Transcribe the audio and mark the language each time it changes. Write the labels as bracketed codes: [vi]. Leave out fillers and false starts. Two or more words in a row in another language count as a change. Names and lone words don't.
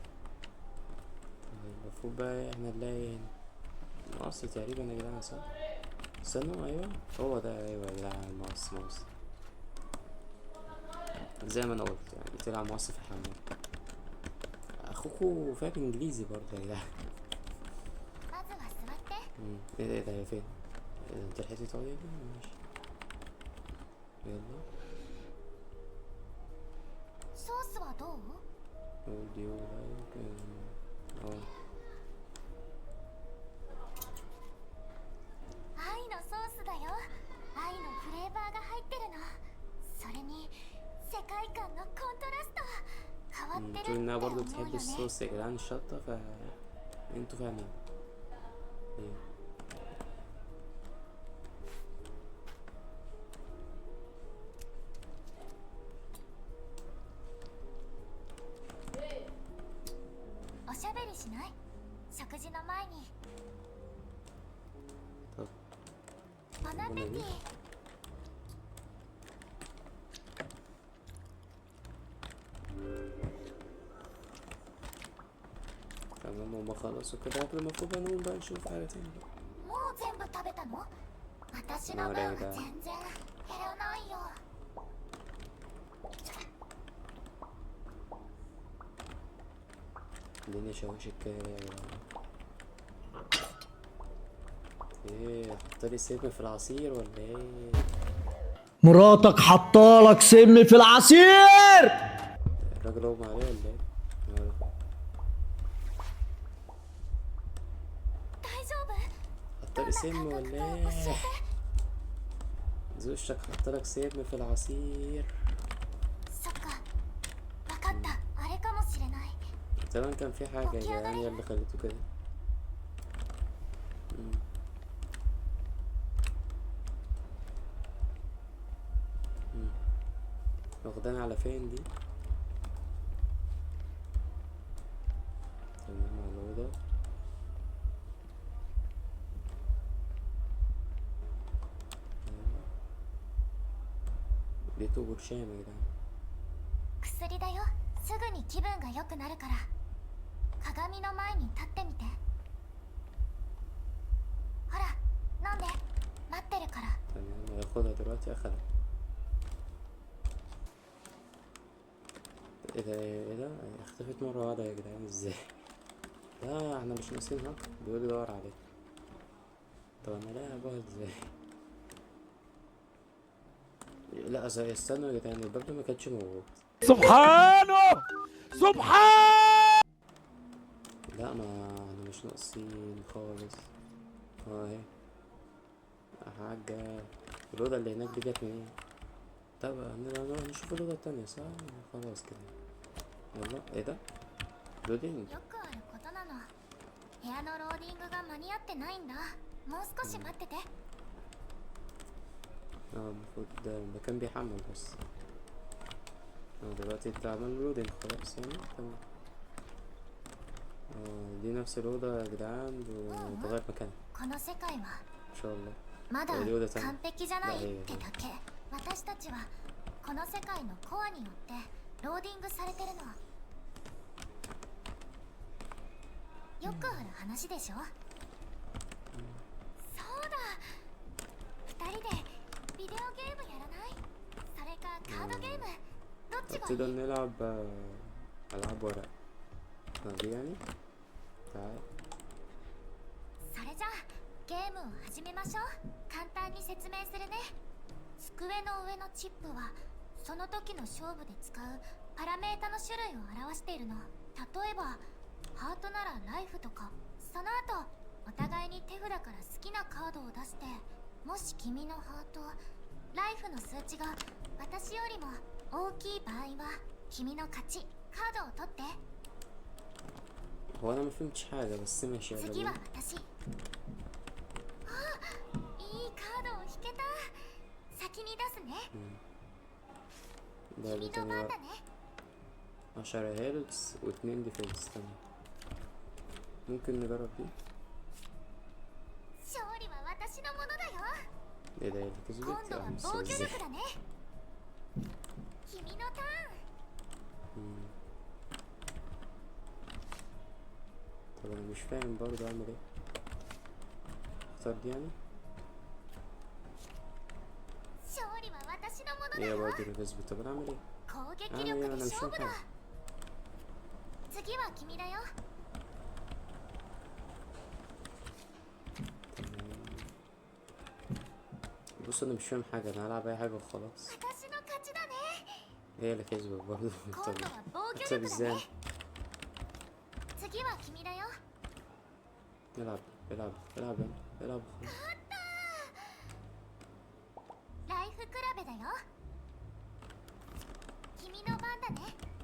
[ar] المفروض بقى احنا نلاقي مقص تقريبا يا جدعان صح؟ استنوا، ايوه هو ده، ايوه يا جدعان مقص. زي ما انا قلت يعني طلع مقص في الحمام. اخوكوا فاهم انجليزي برضه يا جدعان. [ja] まずは座って。 [ar] ايه ده هي فين؟ انت لحقتي تقعدي هنا؟ ماشي يلا. [ja] ソースはどう？ [en] would you like [ja] 愛のソースだよ。愛のフレーバーが入ってるの。それに世界観のコントラスト。変わってるって [ar] تقول انها [ja] 思 [ar] برضه [ja] う [ar] بتحب [ja] よね。 [ar] الصوص يا جدعان الشطة، انتوا فاهمين. ايه [ja] おしゃべりしない？食事の前に。 [ar] طب [ja] ボナペティ。 [ar] تمام هما خلصوا كده اكل، المفروض بقى نقوم بقى نشوف حاجة تاني بقى. [ja] もう全部食べたの？私の分は全然減らないよ。 [ar] الدنيا شوشت كده يا جدعان. ايه حطلي سم في العصير ولا ايه؟ مراتك حطالك سم في العصير. الراجل اغمى عليه ولا ايه؟ ماله؟ [ja] 大丈夫？ [ar] حطلي سم ولا ايه؟ زوجتك حطلك سم في العصير. [ja] そっか。わかった。あれかもしれない。 [ar] زمان كان في حاجة يا جدعان هي اللي خليته كده. واخدانا على فين دي؟ تمام على الأوضة. لقيته برشام يا جدعان. [ja] 薬だよ。すぐに気分が良くなるから。鏡の前に立ってみて。ほら、飲んで。待ってるから。 [ar] تمام هياخدها دلوقتي. أخدها. ايه ده اختفت مرة واحدة يا جدعان ازاي؟ لا احنا مش ناقصينها. بيقول لي دور عليها. طب انا لاقيها بقى ازاي؟ لا استنوا يا جدعان، الباب ده ما كانش موجود. سبحانه سبحان. لا ما احنا مش ناقصين خالص. اهي يا حاجة. الأوضة اللي هناك دي جت منين؟ طب نروح نشوف الأوضة التانية صح؟ خلاص كده. يلا ايه ده؟ لودينج. [ja] よくあることなの。部屋のローディングが間に合ってないんだ。もう少し待ってて。 [ar] المفروض ده المكان بيحمل بس. دلوقتي اتعمل لودينج خلاص يعني. تمام. دي نفس الأوضة يا جدعان وتغير مكانها [ja] この世界は [ar] ان شاء الله. [ja] まだ [ar] اليو ده تاني [ja] 完璧じゃないっ [ar] لا هي [ja] てだけ。私たちはこの世界のコアによってローディングされてるの。よくある話でしょ。そうだ、2人でビデオゲームやらない？それかカードゲーム、どっちがい [ar] تقدر [ja] い？ [ar] نلعب ألعاب ورق دي يعني تعال [ja] それじゃあゲームを始めましょう。簡単に説明するね。机の上のチップはその時の勝負で使うパラメータの種類を表しているの。例えばハートならライフとか。その後お互いに手札から好きなカードを出して、もし君のハートライフの数値が私よりも大きい場合は君の勝ち。カードを取って。 [ar] هو أنا ما فهمتش حاجة بس ماشي يلا [ja] 次は [ar] بينا [ja] 私。あ、いいカードを引けた。先に出すね。 [ar] ده [ja] 君 [ar] تاني [ja] の番 [ar] ورق [ja] だね。 [ar] 10 هيلث و2 ديفنس تاني ممكن نجرب دي [ja] 勝利は私のものだよ。 [ar] ايه ده اللي [ja] 今 [ar] كسبت [ja] 度 [ar] يا [ja] は [ar] عم [ja] 防御 [ar] ازاي [ja] 力だね。君のターン。 [ar] طب انا مش فاهم برضه اعمل ايه اختار دي يعني [ja] 勝利は私のものだ [ar] هي [ja] よ。 [ar] برضه اللي كسبت طب انا اعمل ايه [ja] 攻撃 [ar] اعمل [ja] 力 [ar] ايه [ja] で [ar] انا مش [ja] 勝 [ar] فاهم [ja] 負だ。 [ar] حاجة [ja] 次は君だよ。 [ar] بص انا مش فاهم حاجة انا هلعب اي حاجة وخلاص [ja] 私の勝ちだね。 [ar] هي اللي كسبت برضه [ja] 今 [ar] طب [ja] 度は防御 [ar] اكسب [ja] 力だ [ar] ازاي [ja] ね。次は君だよ。 [ar] العب العب العب العب خلاص [ja] ライフ比べだよ。君の番だね。